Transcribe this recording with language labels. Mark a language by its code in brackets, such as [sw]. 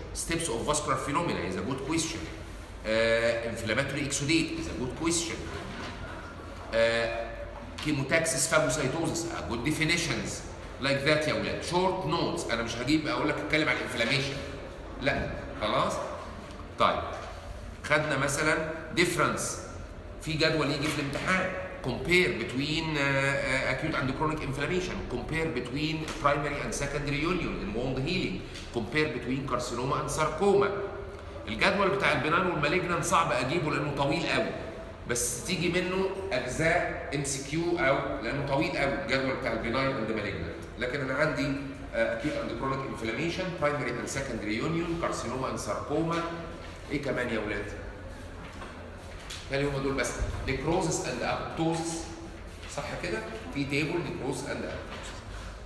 [en] Steps of vascular phenomena is a good question. Inflammatory exudate is a good question. Chemotaxis, phagocytosis, a good definitions like that [ar] يا ولاد. [en] Short notes. [ar] أنا مش هجيب أقول لك أتكلم عن الانفلاميشن. لا خلاص؟ طيب خدنا مثلا difference. في جدول يجي في الامتحان. [en] Compare between acute and chronic inflammation. Compare between primary and secondary union in wound healing. Compare between carcinoma and sarcoma. [ar] الجدول بتاع البنان والمالجنان صعب اجيبه لانه طويل قوي، بس تيجي منه اجزاء MCQ او لانه طويل قوي الجدول بتاع البنان اند مالجنان. لكن انا عندي [en] acute and chronic inflammation, primary and secondary union, carcinoma and sarcoma. [ar] ايه كمان يا ولاد؟ كان هم دول بس. [en] necrosis and apoptosis [ar] صح كده؟ في تيبل [en] necrosis and apoptosis.